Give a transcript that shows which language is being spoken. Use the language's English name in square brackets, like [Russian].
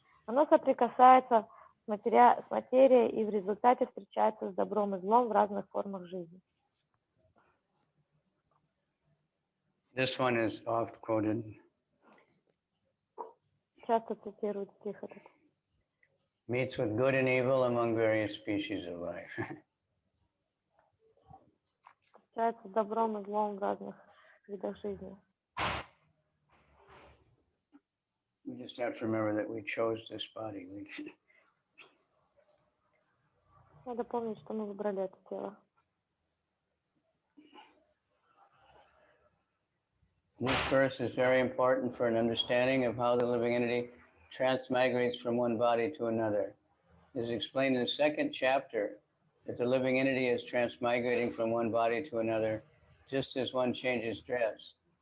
[Russian] Оно соприкасается с материей и в результате встречается с добром и злом в разных формах жизни. [English] This one is oft quoted. [Russian] Часто цитируют стих этот. [English] Meets with good and evil among various species of life. [Russian] Встречается с добром и злом в разных видах жизни. [English] We just have to remember that we chose this body. [Russian] Надо помнить, что мы выбрали это тело. [English] This verse is very important for an understanding of how the living entity transmigrates from one body to another. It is explained in the second chapter that the living entity is transmigrating from one body to another, just as one changes dress.